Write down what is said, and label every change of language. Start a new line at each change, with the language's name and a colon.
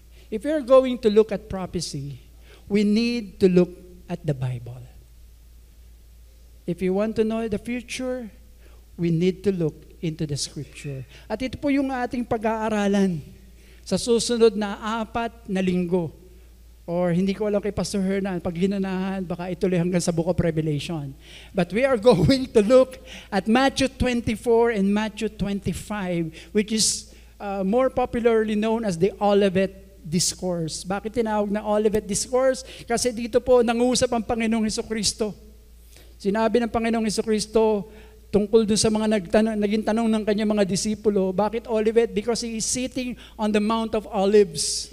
English: If we're going to look at prophecy, we need to look at the Bible. If you want to know the future, we need to look into the Scripture.
Filipino: At ito po yung ating pag-aaralan sa susunod na 4 na linggo. Or hindi ko alam kay Pastor Hernan, pag ginanahan, baka ituloy hanggang sa Book of Revelation.
English: But we are going to look at Matthew 24 and Matthew 25, which is more popularly known as the Olivet Discourse.
Filipino: Bakit tinawag na Olivet Discourse? Kasi dito po nangusap ang Panginoong Hesukristo. Sinabi ng Panginoong Hesukristo tungkol dun sa mga naging tanong ng kanyang mga disipulo, bakit Olivet?
English: Because he is sitting on the Mount of Olives.